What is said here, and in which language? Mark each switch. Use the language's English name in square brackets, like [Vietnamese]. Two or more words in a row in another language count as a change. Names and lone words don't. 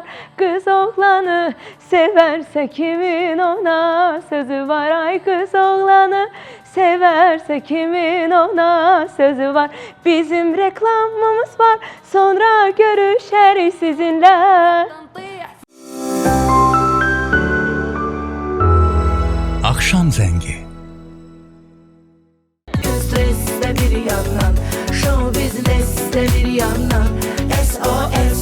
[Azerbaijani] Qız oğlanı seversə kimin ona sözü var. Ay qız oğlanı seversə kimin ona sözü var. Bizim reklamımız var, sonra görüşərik sizinlə. Akşam Zengi. [Turkish] Streste bir yandan, [English] show business'te [Turkish] bir yandan, SOS.